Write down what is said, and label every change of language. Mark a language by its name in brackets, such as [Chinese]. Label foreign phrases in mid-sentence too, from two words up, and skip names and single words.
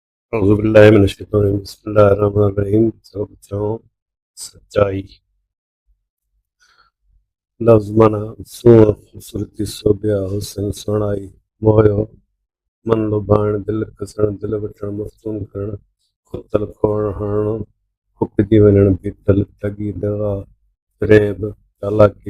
[Arabic] أعوذ بالله من الشيطان الرجيم بسم الله الرحمن الرحيم. [Sindhi] सब बचाओ सच्चाई लफ्ज़ माना सूंह खूबसूरती सोभिया हुस्न सुहिणाई मोयो मन लुभाइण दिलि कसण दिलि वठण मफ़्तून करण खुतल खोड़ हणण फुकिजी वञण बीठल ठगी दगा फ़रेब चालाकी